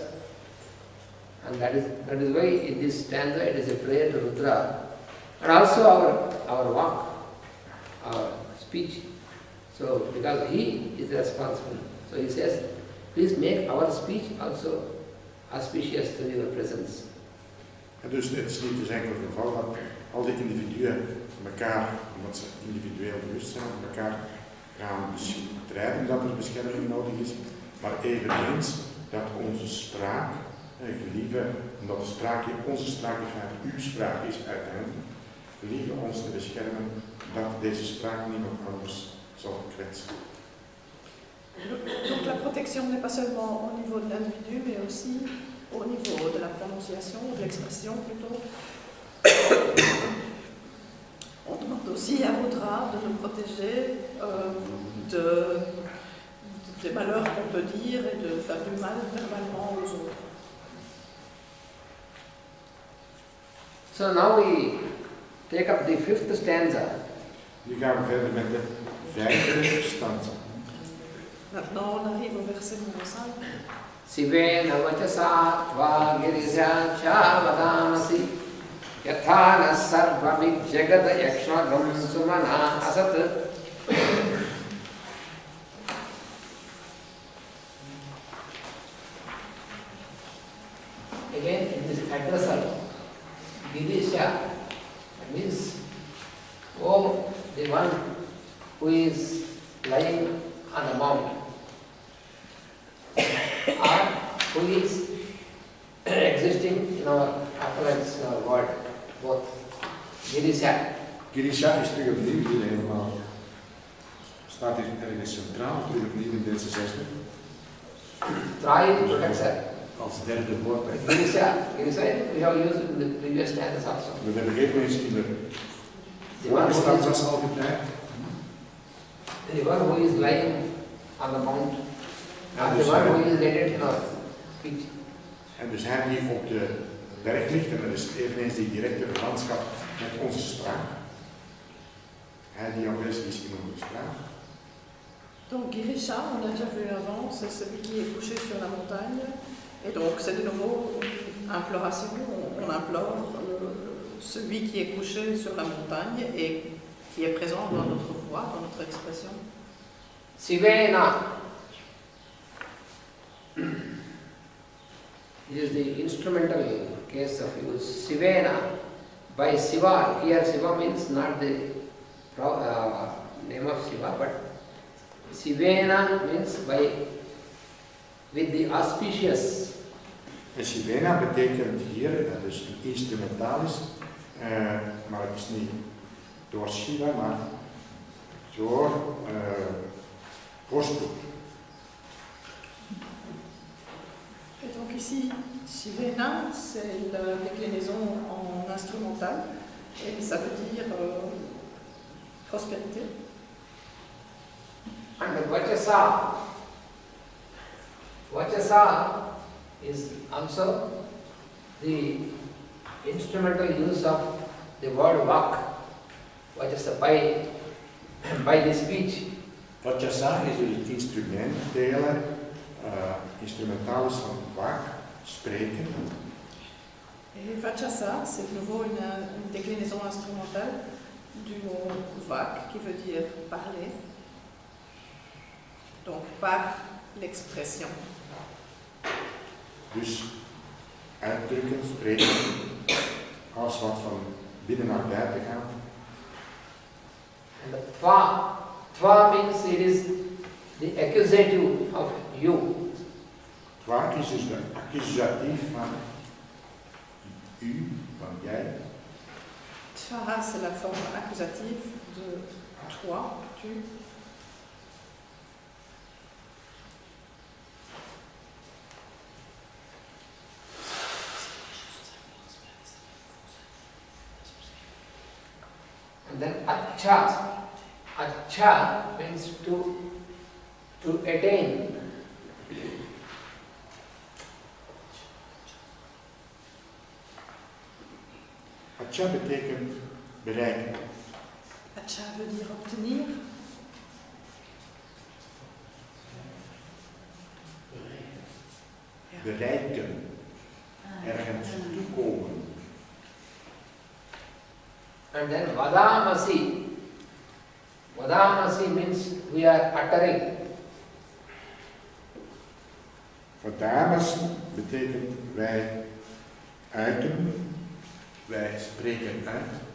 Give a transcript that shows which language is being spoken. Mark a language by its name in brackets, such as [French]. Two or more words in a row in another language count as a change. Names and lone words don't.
[English] And that is why in this stanza it is a prayer to Rudra. And also our walk, our speech. So, because he is responsible. So he says, please make our speech also auspicious to your presence. [Dutch] En dus het is niet dus enkel het geval dat al die individuen elkaar, omdat ze individueel bewust zijn, elkaar gaan bestrijden dat er bescherming nodig is, maar eveneens dat onze spraak, gelieve, omdat de spraak, onze spraak in feite uw spraak is uiteindelijk, gelieve ons te beschermen dat deze spraak niemand anders zal kwetsen. [French] Donc la protection n'est pas seulement au niveau de l'individu, mais aussi au niveau de la prononciation, de l'expression plutôt. On demande aussi à Rudra de nous protéger des malheurs qu'on peut dire et de faire du mal verbalement aux autres. [English] So now we take up the 5th stanza. [Dutch] Nu gaan we verder met de 5e stanza. [French] Maintenant, on arrive au verset numéro 5. [Sanskrit] शिवेन वचसा त्वा गिरिश्य च वदामसि यथान सर्वमिद् जगत यक्षगं सुमना असत्. [English] Again, in this addressal, Girisha means, oh, the one who is lying on the mount, or who is existing in our appearance, in our world, both. Girisha. [Dutch] Girisha is terug opnieuw hier helemaal. Staat hier ergens centraal, terug opnieuw in deze 6e. [English] Try protector. [Dutch] Als derde woord. [English] Girisha, we have used in the previous stanzas also. [Dutch] We hebben even eens in de [English] The one [Dutch] vorige [English] who [Dutch] stanzas [English] is, [Dutch] al gebruikt. [English] the one who is lying on the mount, [Dutch] Ja, [English] and [Dutch] dus [English] the one who is laid in our feet. [Dutch] en dus hij die op de berg ligt, en dat is eveneens die directe verwantschap met onze spraak. Hij die aanwezig is in onze spraak. [French] Donc Girisha, on a déjà vu avant, c'est celui qui est couché sur la montagne. Et donc c'est de nouveau une imploration, on implore celui qui est couché sur la montagne et qui est présent dans notre voix, dans notre expression. [English] Sivena is the instrumental case of use. Sivena, by Shiva, here Shiva means not the name of Shiva, but Sivena means by, with the auspicious. [Dutch] En Sivena betekent hier, dat is een instrumentalis, maar het is niet door Shiva, maar door voorspoed. [French] Et donc ici, Shivena, c'est la déclinaison en instrumental et ça veut dire prospérité. [English] And Vachasa, Vachasa is also the instrumental use of the word vak. Vachasa, by the speech. [Dutch] Vachasa is het instrumentele, instrumentalis van vaak, spreken. [French] Et Vachasa, c'est de nouveau une déclinaison instrumentale du mot vak qui veut dire parler. Donc par l'expression. [Dutch] Dus uitdrukken, spreken, als wat van binnen naar buiten gaat. [English] And the tva means it is the accusative of you. [Dutch] Twa is dus de accusatief van u, van jij. [French] Tva, c'est la forme accusative de toi, tu. [English] And then acha. Acha means to attain. [Dutch] Acha betekent bereiken. [French] Acha veut dire obtenir. [Dutch] Bereiken. Ergens toekomen. [English] And then vadamasi. Vadamasi means we are uttering. [Dutch] Vadamasi betekent wij uiten, wij spreken uit.